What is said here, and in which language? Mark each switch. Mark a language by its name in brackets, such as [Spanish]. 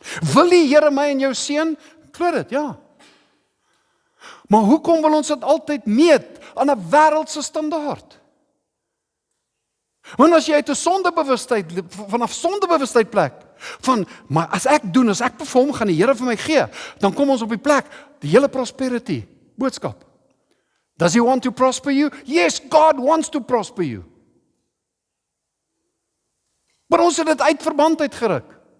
[Afrikaans] Wil die Here my en jou seën? Glo dit, ja. Maar hoekom wil ons dit altyd meet aan 'n wêreldse standaard? Want as jy uit 'n sondebewustheid, vanaf sondebewustheid plek, van, maar as ek doen, as ek perform, gaan die Here vir my gee, dan kom ons op die plek, die hele prosperity, boodskap. [English] Does he want to prosper you? Yes, God wants to prosper you. [Afrikaans] Maar ons het dit uit verband uitgeruk.